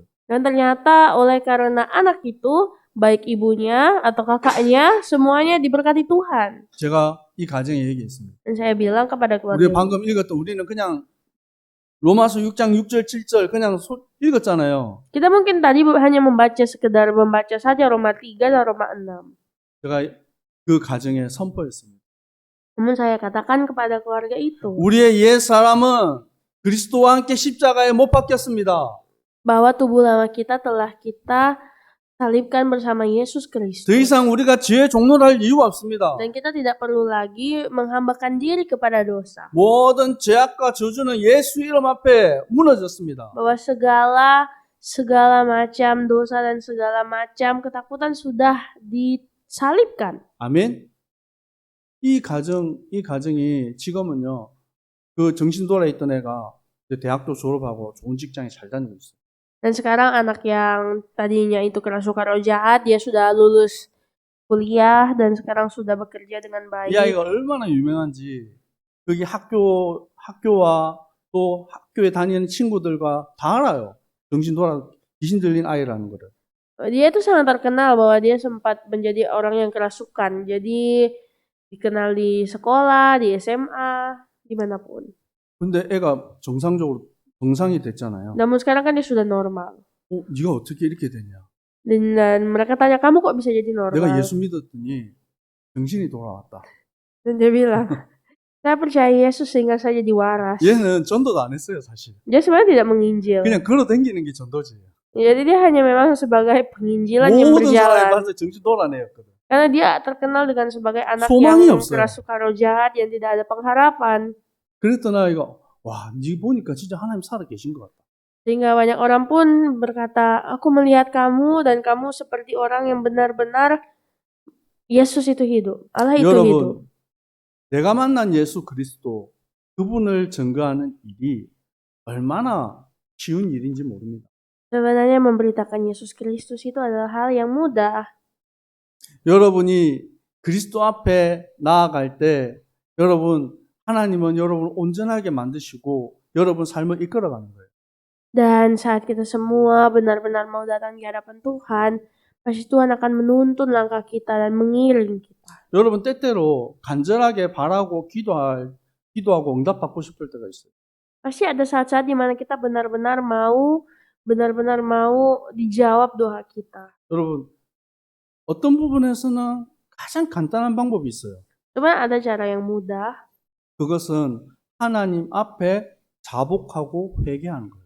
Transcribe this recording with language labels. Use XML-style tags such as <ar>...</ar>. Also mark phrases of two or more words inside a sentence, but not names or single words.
<id>Dan ternyata oleh karena anak itu, baik ibunya atau kakaknya, semuanya diberkati Tuhan.</id> <ko>제가 이 가정에 얘기했습니다.</ko> <id>Dan saya bilang kepada keluarga,</id> <ko>우리 방금 읽었던 우리는 그냥 로마서 6장 6절 7절 그냥 읽었잖아요.</ko> <id>kita mungkin tadi hanya sekedar membaca saja Roma 3 dan Roma 6.</id> <ko>제가 그 가정에 선포했습니다.</ko> <id>Namun saya katakan kepada keluarga itu,</id> <ko>우리의 옛 사람은 그리스도와 함께 십자가에 못 박혔습니다.</ko> <id>bahwa tubuh lama kita telah kita salibkan bersama Yesus</id> <ko>더</ko> <id>Kristus.</id> <ko>이상 우리가 죄의 종로를 할 이유가 없습니다.</ko> <id>Dan kita tidak perlu lagi menghambakan diri kepada dosa.</id> <ko>모든 죄악과 저주는 예수 이름 앞에 무너졌습니다.</ko> <id>Bahwa segala macam dosa dan segala macam ketakutan sudah disalibkan.</id> <ko>아멘. 이 가정이 지금은요, 그 정신 돌아 있던 애가 대학도 졸업하고 좋은 직장에 잘 다니고 있어요.</ko> <id>Dan sekarang anak yang tadinya itu kerasukan roh jahat, dia sudah lulus kuliah dan sekarang sudah bekerja dengan baik.</id> <ko>이 아이가 얼마나 유명한지, 거기 학교와 또 학교에 다니는 친구들과 다 알아요. 정신 돌아, 귀신 들린 아이라는 거를.</ko> <id>Dia itu sangat terkenal bahwa dia sempat menjadi orang yang kerasukan. Jadi dikenal di sekolah, di SMA, dimanapun.</id> <ko>근데 애가 정상이 됐잖아요.</ko> <id>Namun sekarang kan dia sudah normal.</id> <ko>네가 어떻게 이렇게 됐냐?</ko> <id>Dan mereka tanya, kamu kok bisa jadi normal?</id> <ko>내가 예수 믿었더니 정신이 돌아왔다.</ko> <id>Dan dia bilang, saya percaya Yesus sehingga saya jadi waras.</id> <ko>얘는 전도도 안 했어요, 사실.</ko> <id>Dia sebenarnya tidak menginjil.</id> <ko>그냥 걸어다니는 게 전도지.</ko> <id>Jadi dia hanya memang sebagai penginjilan yang</id> <ko>모든 사람이</ko> <id>berjalan.</id> <ko>봐서 정신 돌아온 애였거든.</ko> <id>Karena dia terkenal dengan sebagai anak</id> <ko>소망이</ko> <id>yang</id> <ko>없어요.</ko> <id>kerasukan roh jahat, yang tidak ada pengharapan.</id> <ko>그랬던 아이가 와, 네 보니까 진짜 하나님 살아 계신 것 같다.</ko> <id>Sehingga banyak orang pun berkata, aku melihat kamu dan kamu seperti orang yang benar-benar Yesus itu hidup. Allah itu hidup.</id> <ko>여러분, 내가 만난 예수 그리스도 그분을 증거하는 일이 얼마나 쉬운 일인지 모릅니다.</ko> <id>Sebenarnya memberitakan Yesus Kristus itu adalah hal yang mudah.</id> <ko>여러분이 그리스도 앞에 나아갈 때 하나님은 여러분을 온전하게 만드시고 여러분 삶을 이끌어가는 거예요.</ko> <id>Dan saat kita semua benar-benar mau datang di hadapan Tuhan, pasti Tuhan akan menuntun langkah kita dan mengiring kita.</id> <ko>여러분 때때로 간절하게 바라고 기도하고 응답받고 싶을 때가 있어요.</ko> <id>Pasti ada saat-saat di mana kita benar-benar mau dijawab doa kita.</id> <ko>여러분 어떤 부분에서는 가장 간단한 방법이 있어요.</ko> <id>Cuman ada cara yang mudah.</id> <ko>그것은 하나님 앞에 자복하고 회개하는 거예요.</ko>